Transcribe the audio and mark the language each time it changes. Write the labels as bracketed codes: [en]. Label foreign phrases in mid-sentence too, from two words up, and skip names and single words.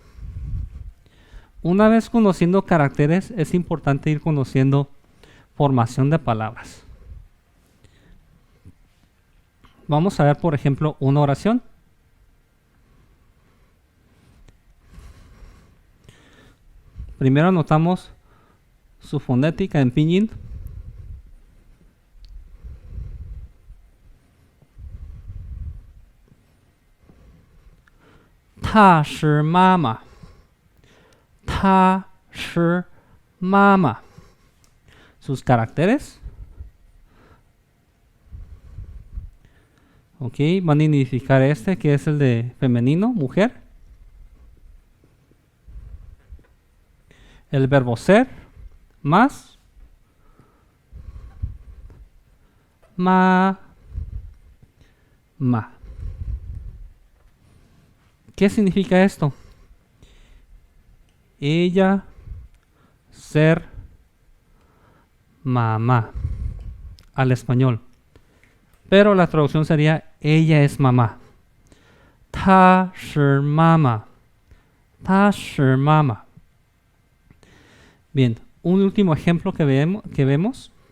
[es] Una vez conociendo caracteres, es importante ir conociendo formación de palabras. Vamos a ver, por ejemplo, una oración. Primero anotamos su fonética en pinyin. [zh] 她是妈妈. 她是妈妈. [es] Sus caracteres. Ok, van a identificar este que es el de femenino, mujer. El verbo ser, más, ma. ¿Qué significa esto? Ella, ser, mamá, al español. Pero la traducción sería ella es mamá. [zh] 她是妈妈。她是妈妈. [es] Bien, un último ejemplo que vemos.